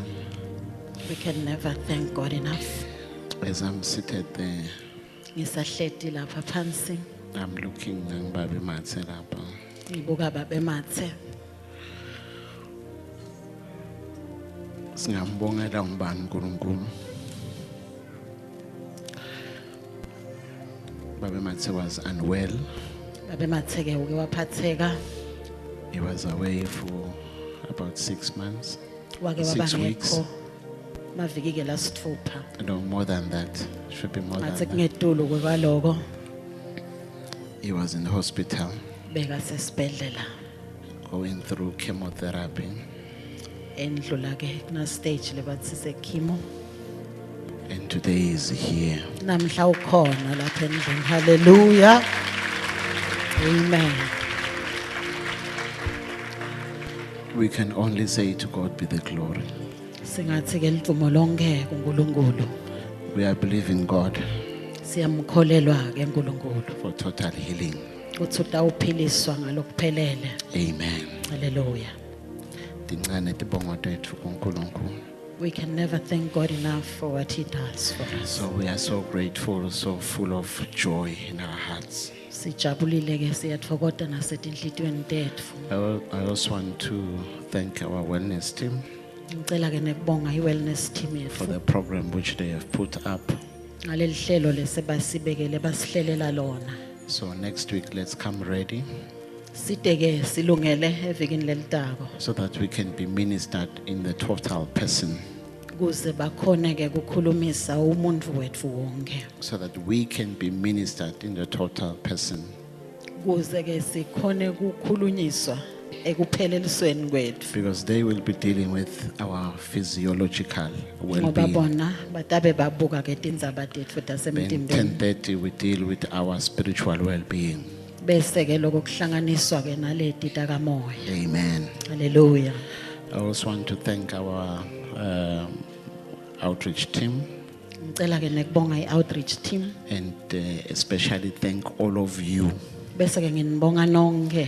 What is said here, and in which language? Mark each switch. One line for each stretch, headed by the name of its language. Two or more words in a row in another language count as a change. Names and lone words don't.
English: We can never thank God enough. As I'm seated there,
Swati: Ngisahleti lapha phansi.
English: I'm looking
Swati: nangibabi mathe lapha. Ngibuka babemathe. Singambongela ngubani uNkulunkulu.
English: Baba Mathe was unwell.
Swati: Babemathe ke uke waphatheka.
English: He was away for about 6 months.
Swati: Wake
English: 6 weeks.
Swati: wabangekho. Maviki ke lasithupha.
English: No, more than that. Should be more than Mathe that.
Swati: kungetulu kwaloko.
English: He was in the hospital
Swati: Beka sesibhedlela.
English: going through chemotherapy.
Swati: Endlula ke kuna stage lebathi sekimo.
English: And today he's here.
Swati: Namhla ukhona lapha endlini.
English: Hallelujah. Amen. We can only say to God be the glory.
Swati: Singathi ke lidumo lonke kuNkulunkulu.
English: We are believing God
Swati: Siyamkholelwa ke uNkulunkulu.
English: for total healing.
Swati: Uthi utawuphiliswa ngalokuphelele.
English: Amen. Hallelujah.
Swati: Tincane tibongo tethu kuNkulunkulu.
English: We can never thank God enough for what He does for us. So we are so grateful, so full of joy in our hearts.
Swati: Sijabulile ke siyathokoza nasetinhlitweni tetfu.
English: I also want to thank our wellness team
Swati: Ngicela ke nekubonga i-wellness team
English: for
Swati: yetfu.
English: the program which they have put up.
Swati: Ngaleli hlelo lesebasibekele basihlelela lona.
English: So next week, let's come ready
Swati: Siteke silungele evikini lelitako.
English: so that we can be ministered in the total person,
Swati: Kuze bakhone ke kukhulumisa umuntu wetfu wonke.
English: so that we can be ministered in the total person.
Swati: Kuze ke sikhone kukhulunyiswa ekuphelelisweni kwetfu.
English: Because they will be dealing with our physiological
Swati: Ngoba
English: well-being.
Swati: bona batabe babuka ke tindzaba tetfu
English: Then
Swati: tasemtimbeni.
English: 10:30 we deal with our spiritual well-being.
Swati: Bese ke lokho kuhlanganiswa ke naleti takamoya.
English: Amen. Hallelujah. I also want to thank our outreach team
Swati: Ngicela ke nekubonga i-outreach team.
English: and especially thank all of you.
Swati: Bese ke nginibonga nonke.